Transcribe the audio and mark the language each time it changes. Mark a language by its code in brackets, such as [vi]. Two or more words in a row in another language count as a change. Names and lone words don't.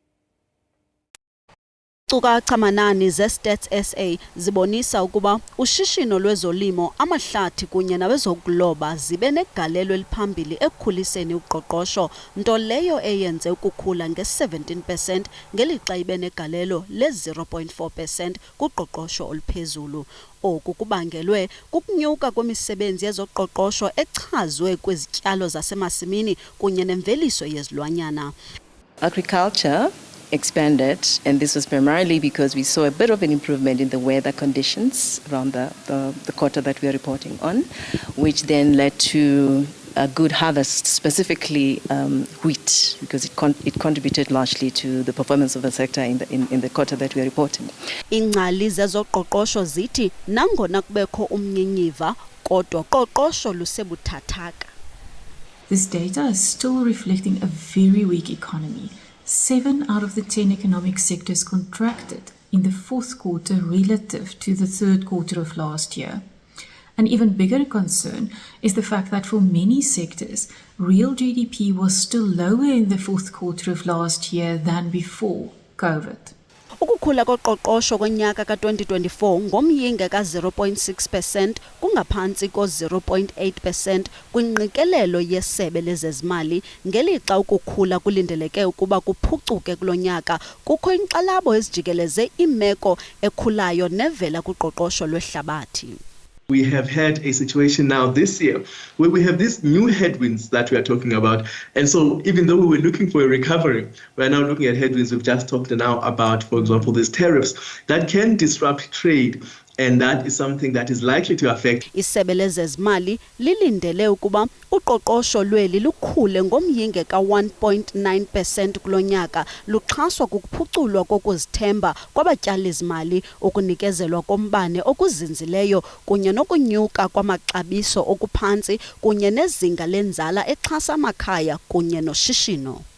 [xh] Iinkcukacha manani ze-Stats SA zibonisa ukuba ushishino lwezolimo, amahlathi kunye nawezokuloba zibe negalelo eliphambili ekukhuliseni uqoqosho, nto leyo eyenze ukukhula nge-17% ngelixa ibe negalelo le-0.4% kuqoqosho oluphezulu. Oku kubangelwe kukunyuka kwemisebenzi yezoqoqosho echazwe kwezityalo zasemasimini kunye nemveliso yezilwanyana. [en] Agriculture expanded, and this was primarily because we saw a bit of an improvement in the weather conditions around the quarter that we are reporting on, which then led to a good harvest, specifically wheat, because it contributed largely to the performance of the sector in the quarter that we are reporting. [xh] Ingcali zezoqoqosho zithi nangona kubekho umnyinyiva kodwa qoqosho lusebuthathaka. [en] This data is still reflecting a very weak economy. 7 out of the 10 economic sectors contracted in the fourth quarter relative to the third quarter of last year. An even bigger concern is the fact that for many sectors, real GDP was still lower in the fourth quarter of last year than before COVID. [xh] Ukukhula koqoqosho konyaka ka-2024 ngomyinge ka-0.6% kungaphantsi ko-0.8% kwingqikelelo yesebe lezezimali, ngelixa ukukhula kulindeleke ukuba kuphucuke kulo nyaka. Kukho inkxalabo ezijikeleze imeko ekhulayo nevela kuqoqosho lwehlabathi. [en] We have had a situation now this year where we have these new headwinds that we are talking about. And so even though we were looking for a recovery, we're now looking at headwinds. We've just talked now about, for example, these tariffs that can disrupt trade. And that is something that is likely to affect. [xh] Isebe lezezimali lilindele ukuba uqoqosho lweli lukhule ngomyinge ka-1.9% kulo nyaka, luxhaswa kukuphuculwa kokuzithemba kwabatyali-zimali, ukunikezelwa kombane okuzinzileyo kunye nokunyuka kwamaxabiso okuphantsi kunye nezinga lenzala exhasa amakhaya kunye noshishino.